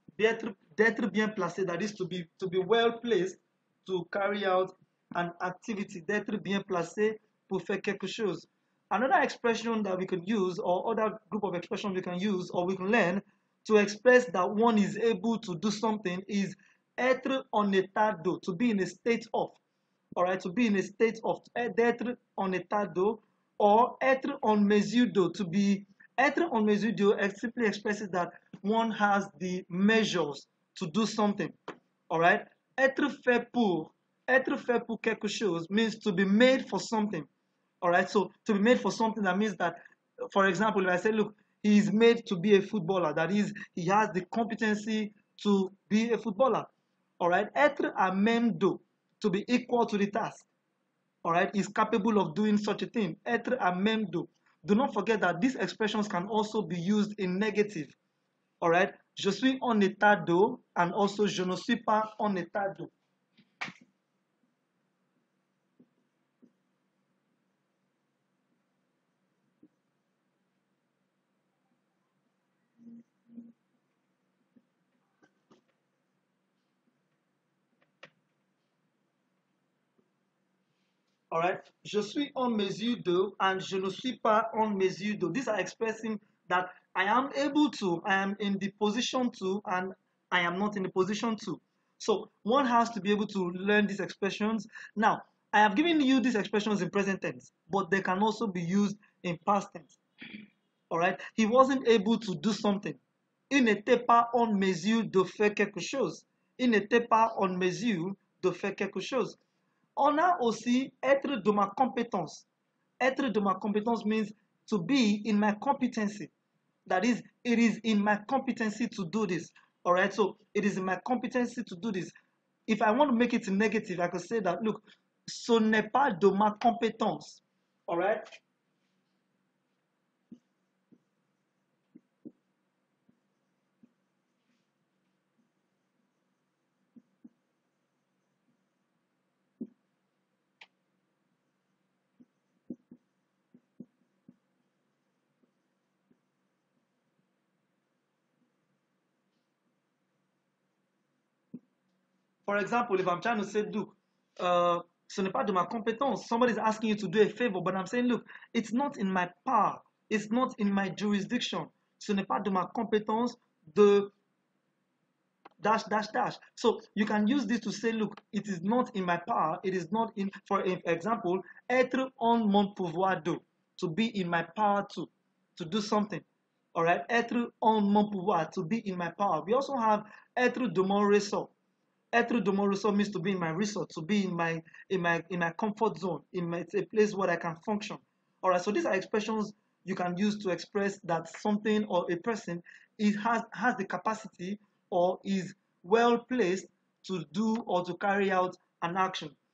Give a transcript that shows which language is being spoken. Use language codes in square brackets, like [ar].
[fr] D'être bien placé, [en] that is to be well placed to carry out an activity. [fr] D'être bien placé pour faire quelque chose. [en] Another expression that we can use, or other group of expressions we can use, or we can learn to express that one is able to do something is [fr] être en état de, [en] to be in a state of. Alright, to be in a state of, [fr] d'être en état de, [en] or [fr] être en mesure de, [en] to be, être en mesure de simply expresses that one has the measures to do something. Alright, [fr] être fait pour quelque chose [en] means to be made for something. Alright, so to be made for something, that means that, for example, if I say, look, he is made to be a footballer, that is, he has the competency to be a footballer. Alright, [fr] être à même de, [en] to be equal to the task. Alright, is capable of doing such a thing. [fr] Être à même de. [en] Do not forget that these expressions can also be used in negative. [fr] Alright, je suis en état de, [en] and also [fr] je ne suis pas en état de. All right. Je suis en mesure de, and je ne suis pas en mesure de. [en] These are expressing that I am able to, I am in the position to, and I am not in the position to. So one has to be able to learn these expressions. Now, I have given you these expressions in present tense, but they can also be used in past tense. All right. He wasn't able to do something. [fr] Il n'était pas en mesure de faire quelque chose. Il n'était pas en mesure de faire quelque chose. On a aussi être de ma compétence. Être de ma compétence [en] means to be in my competency. That is, it is in my competency to do this. All right, so it is in my competency to do this. If I want to make it negative, I could say that, look, [fr] ce n'est pas de ma compétence. [en] All right. For example, if I'm trying to say, look, [fr] ce n'est pas de ma compétence. [en] Somebody's asking you to do a favor, but I'm saying, look, it's not in my power. It's not in my jurisdiction. [fr] Ce n'est pas de ma compétence de [en] dash dash dash. So you can use this to say, look, it is not in my power. It is not in, for example, [fr] être en mon pouvoir de, [en] to be in my power to do something. All right, [fr] être en mon pouvoir, [en] to be in my power. We also have [fr] être de mon ressort. Être de mon ressort [en] means to be in my resort, to be in my comfort zone, a place where I can function. All right, so these are expressions you can use to express that something or a person has the capacity or is well placed to do or to carry out an action.